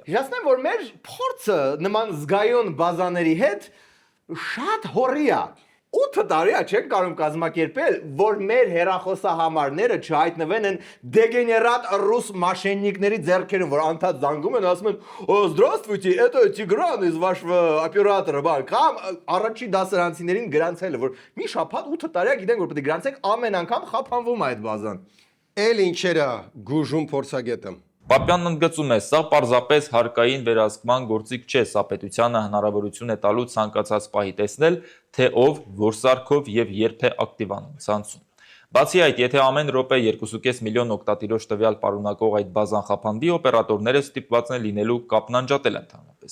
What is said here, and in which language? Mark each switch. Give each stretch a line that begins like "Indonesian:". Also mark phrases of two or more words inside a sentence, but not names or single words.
Armenian: Հիշեցնեմ, որ մեր փորձը նման զգայուն բազաների հետ շատ հորիա 8 տարի է չեն կարող կազմակերպել, որ մեր հեռախոսահամարները չհայտնվեն են դեգեներատ ռուս մաշեննիկների ձեռքերում, որ անդադ զանգում են, ասում են
Russian: «Здравствуйте, это Тигран из вашего оператора»,
Armenian: կամ առաջի դասարանցիներին գրանցել, որ մի շաբաթ 8 տարի է գիտենք, որ պետք է գրանցեք, ամեն անգամ խափանվում է այդ բազան։ Էլ ինչերա գուժում փորձագետը։ Պապյանն ընդգծում է, սա պարզապես հարկային վերահսկման գործիք չէ, սա պետությանը հնարավորություն է տալու ցանկացած պահի տեսնել, թե ով, որ սարքով եւ երբ է ակտիվանում ցանցում։ Բացի այդ, եթե ամեն րոպե 2.5 միլիոն օգտատիրոջ տվյալ պարունակող այդ բազան խափանվի, օպերատորները ստիպված են լինելու կապն անջատել ընդհանրապես։